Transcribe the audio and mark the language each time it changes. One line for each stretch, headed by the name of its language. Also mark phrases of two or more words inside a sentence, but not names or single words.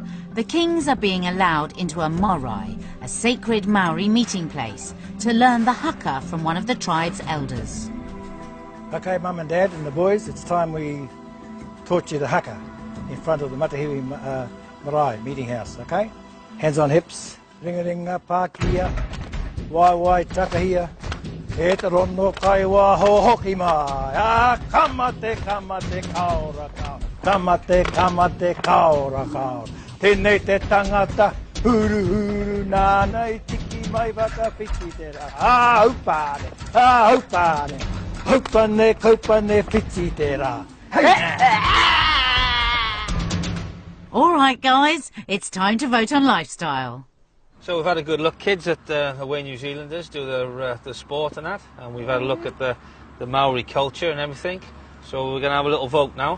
English: The Kings are being allowed into a marae, a sacred Maori meeting place, to learn the haka from one of the tribe's elders. Okay, Mum and Dad and the boys, it's time we taught you the haka in front of the Matahiwi Marae meeting house, okay? Hands on hips,
Māori: ringa-ringa, pākia, wai takahia, e te rono kai wā hohoki mai, kamate, kamate, kaora, kaora, kamate, kamate, kaora, kaora, tēnei te tangata, huru, huru, nānei tiki mai waka whiti te rā, haupane, haupane, kaupane, whiti te rā.
English: All right, guys, it's time to vote on lifestyle. So we've had a good look, kids, at the way New Zealanders do the sport and that, and we've had a look at the Maori culture and everything. So we're going to have a little vote now.